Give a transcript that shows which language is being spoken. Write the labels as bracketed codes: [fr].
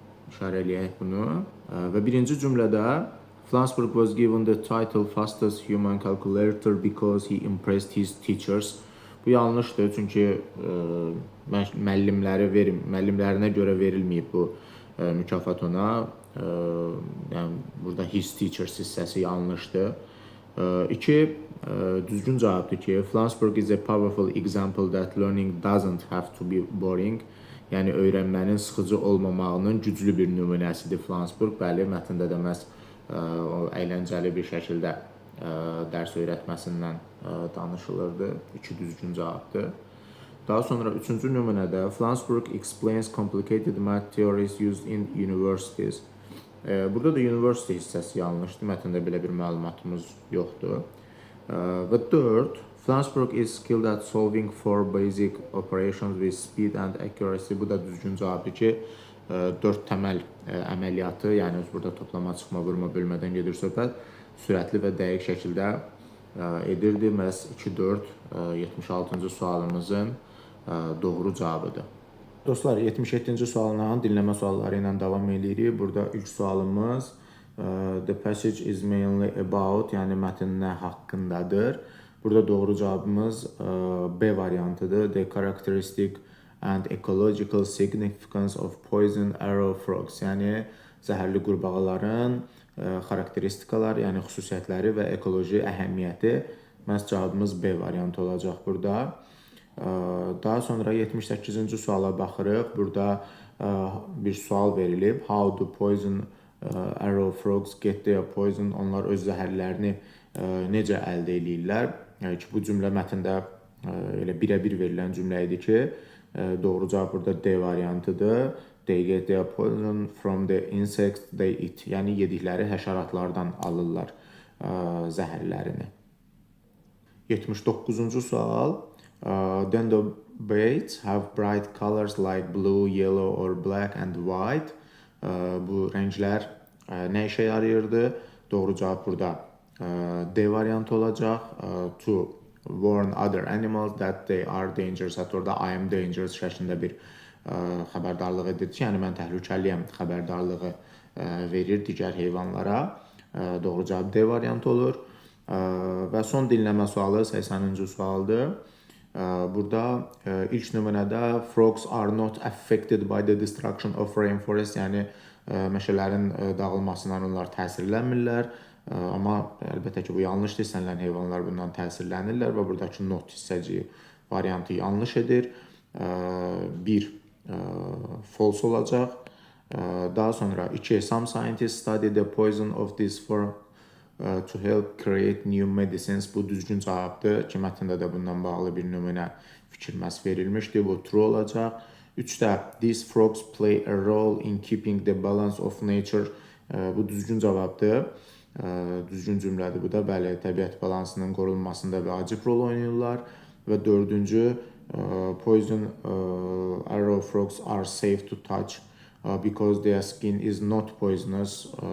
[az] İşarə eləyək bunu. Və birinci cümlədə [en] Flansburgh was given the title fastest human calculator because he impressed his teachers. [az] Bu yanlışdır, çünki müəllimlərinə görə verilməyib bu mükafat ona. Yəni burada [en] his teachers [az] hissəsi yanlışdır. 2. Düzgün cavabdır ki, [en] Flansburgh is a powerful example that learning doesn't have to be boring. [az] Yəni öyrənmənin sıxıcı olmamağının güclü bir nümunəsidir Flansburgh. Bəli, mətndə də məhz əyləncəli bir şəkildə dərs öyrətməsindən danışılırdı. 2 düzgün cavabdır. Daha sonra 3-cü nümunədə [en] Flansburgh explains complicated math theories used in universities. [az] Burada da university hissəsi yanlışdır. Mətndə belə bir məlumatımız yoxdur. Və 4. [en] Flansburgh is skilled at solving 4 basic operations with speed and accuracy. [az] Bu da düzgün cavabdır ki, 4 təməl əməliyyatı, yəni burada toplama, çıxma, vurma, bölmədən gedir söhbət, sürətli və dəqiq şəkildə edirdi. Məhz 2-4 76-cı sualımızın doğru cavabıdır. Dostlar, 77-ci sualla dinləmə sualları ilə davam edirik. Burada ilk sualımız [en] The passage is mainly about, [az] yəni mətn nə haqqındadır. Burada doğru cavabımız B variantıdır. [en] The characteristic and ecological significance of poison arrow frogs. [az] Yəni zəhərli qurbağaların xarakteristikaları, yəni xüsusiyyətləri və ekoloji əhəmiyyəti. Məhz cavabımız B variantı olacaq burada. Daha sonra 78-ci suala baxırıq. Burada bir sual verilib. [en] How do poison arrow frogs get their poison? [az] Onlar öz zəhərlərini necə əldə edirlər? Yəni ki, bu cümlə mətndə elə birə-bir verilən cümlə idi ki, doğru cavab burada D variantıdır. [en] They get their poison from the insects they eat. [az] Yəni yedikləri həşəratlardan alırlar zəhərlərini. 79-cu sual. [en] Dendrobates have bright colors like blue, yellow or black and white. [az] Bu rənglər nə işə yarayırdı? Doğru cavab burada D variantı olacaq. [en] To warn other animals that they are dangerous. [az] Hətta orada [en] I am dangerous [az] şəklində bir xəbərdarlıq edir ki, yəni mən təhlükəliyəm xəbərdarlığı verir digər heyvanlara. Doğru cavab D variantı olur. Və son dinləmə sualı 80-ci sualdır. Burada ilk nümunədə [en] frogs are not affected by the destruction of rainforest, [az] yəni meşələrin dağılmasından onlar təsirlənmirlər. Amma əlbəttə ki, bu yanlışdır. İstənilən heyvanlar bundan təsirlənirlər və buradakı not hissəciyi variantı yanlış edir. 1 false olacaq. Daha sonra [en] 2 some scientists study the poison of this form to help create new medicines. [az] Bu düzgün cavabdır ki, mətndə də bundan bağlı bir nümunə fikirməs verilmişdir. Bu true olacaq. [en] 3-də these frogs play a role in keeping the balance of nature. [az] Bu düzgün cavabdır. Düzgün cümlədir bu da. Bəli, təbiət balansının qorunmasında vacib rol oynayırlar. Və 4-cü [en] poison arrow frogs are safe to touch because their skin is not poisonous.